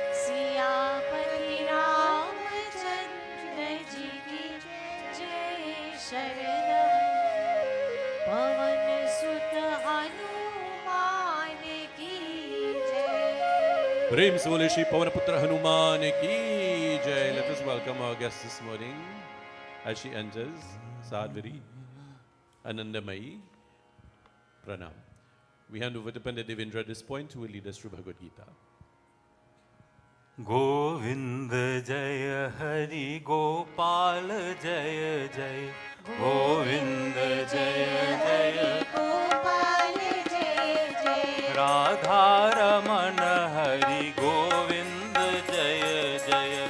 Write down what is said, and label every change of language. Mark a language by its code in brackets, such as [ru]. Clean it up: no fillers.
[hi] सियापति रामचंद्र जी की जय शरण। पवन सुत हनुमान की जय। प्रेम से बोले श्री पवन पुत्र हनुमान की जय. [en] Let us welcome our guest this morning as she enters. [hi] Sadhvari, Anandamayi, Pranam. [en] We hand over to Pandit Devendra at this point, who will lead us through Bhagavad Gita. [hi] Govind जय हरि गोपाल जय जय, गोविंद जय जय गोपाल जय जय। राधा रमण हरि गोविंद जय जय,